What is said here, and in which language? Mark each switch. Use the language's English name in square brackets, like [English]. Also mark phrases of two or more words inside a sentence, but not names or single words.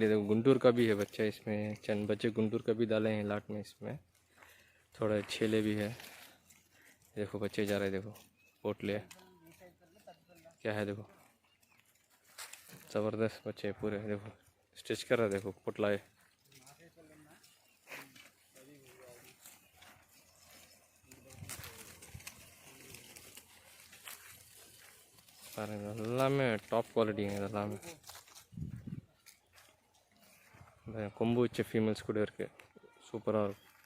[Hindi] देखो गुंटूर का भी है बच्चा इसमें, चंद बच्चे गुंटूर का भी डाले हैं लाट में। इसमें थोड़ा छेले भी है, देखो बच्चे जा रहे हैं। देखो पोटले क्या है, देखो ज़बरदस्त बच्चे पूरे। देखो स्टिच कर रहा है, देखो पोटला है। [Tamil] எல்லாமே [English] top quality [Tamil] இதெல்லாமே. இந்த கொம்பு வச்ச ஃபீமேல்ஸ் கூட இருக்குது, சூப்பராக இருக்கும்.